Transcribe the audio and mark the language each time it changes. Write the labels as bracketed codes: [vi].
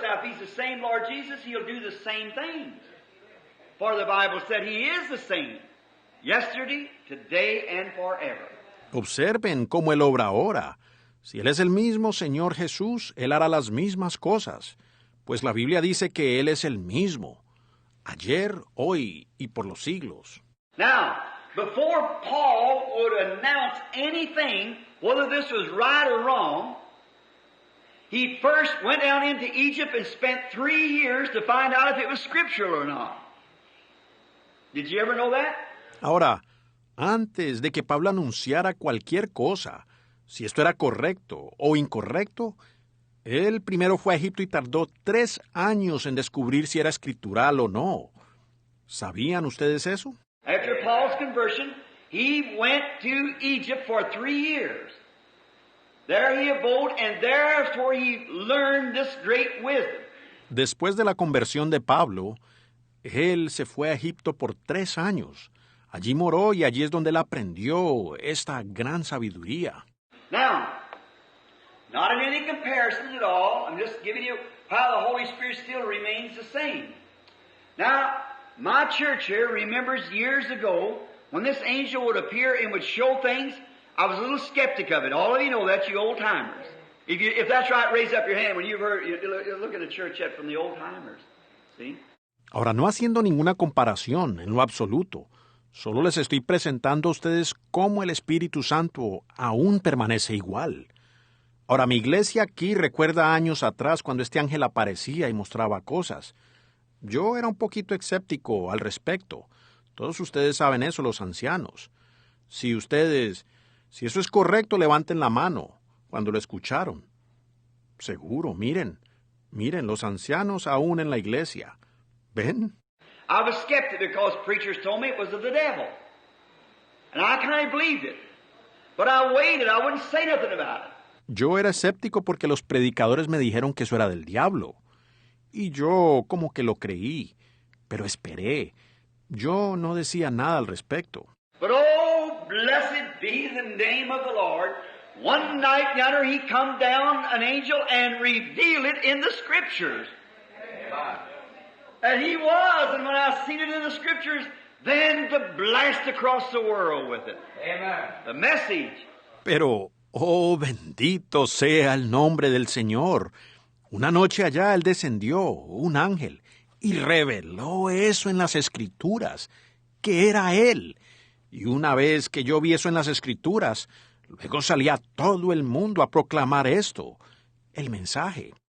[en] Now, if He's the same Lord Jesus, He'll do the same things. For the Bible said He is the same, yesterday, today, and forever. [es] Observen cómo Él obra ahora. Si Él es el mismo Señor Jesús, Él hará las mismas cosas. Pues la Biblia dice que Él es el mismo, ayer, hoy y por los siglos. [en] Now, before Paul would announce anything, whether this was right or wrong, he first went down into Egypt and spent 3 years to find out if it was scriptural or not. Did you ever know that? [es] Ahora, antes de que Pablo anunciara cualquier cosa, si esto era correcto o incorrecto, él primero fue a Egipto y tardó 3 años en descubrir si era escritural o no. ¿Sabían ustedes eso? [en] After Paul's conversion, he went to Egypt for 3 years. There he abode, and there's where he learned this great wisdom. [es] Después de la conversión de Pablo, él se fue a Egipto por 3 años. Allí moró y allí es donde él aprendió esta gran sabiduría. [en] Now, not in any comparison at all. I'm just giving you how the Holy Spirit still remains the same. Now, my church here remembers years ago when this angel would appear and would show things. I was a little skeptic of it. All of you know that, you old timers. If that's right, raise up your hand when you've heard. You look at the church yet from the old timers. See? [es] Ahora, no haciendo ninguna comparación en lo absoluto, solo les estoy presentando a ustedes cómo el Espíritu Santo aún permanece igual. Ahora, mi iglesia aquí recuerda años atrás cuando este ángel aparecía y mostraba cosas. Yo era un poquito escéptico al respecto. Todos ustedes saben eso, los ancianos. Si eso es correcto, levanten la mano cuando lo escucharon. Seguro, miren, los ancianos aún en la iglesia. ¿Ven? [en] I was skeptic because preachers told me it was of the devil. And I kind of believed it. But I waited. I wouldn't say nothing about it. [es] Yo era escéptico porque los predicadores me dijeron que eso era del diablo. Y yo como que lo creí, pero esperé. Yo no decía nada al respecto. [en] But oh, blessed be the name of the Lord. One night yonder he come down, an angel, and revealed it in the Scriptures. Amen. And he was, and when I seen it in the Scriptures, then to blast across the world with it. Amen. The message. [es] Pero, oh, bendito sea el nombre del Señor. Una noche allá Él descendió, un ángel, y reveló eso en las Escrituras, que era Él. Y una vez que yo vi eso en las Escrituras, luego salía todo el mundo a proclamar esto, el mensaje.